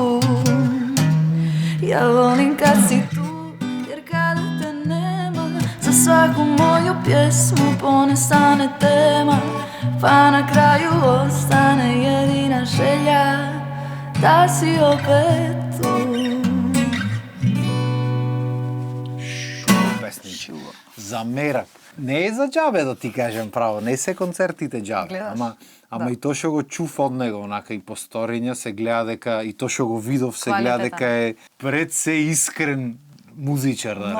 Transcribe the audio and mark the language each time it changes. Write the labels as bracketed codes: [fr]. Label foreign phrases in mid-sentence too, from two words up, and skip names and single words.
[hr] ja volim kad si tu, jer kada te nema, za svaku moju pjesmu ponestane tema, pa na kraju ostane jedina želja da si opet tu. [mk] Песниче. За мерак. Не е за џабе да ти кажем право, не се концертите џабе, Гледаш? ама Да. и тоа што го чув од него, онака и по сториња се гледа дека и тоа што го видов се гледа Квалитетен. дека е пред се искрен музичар, да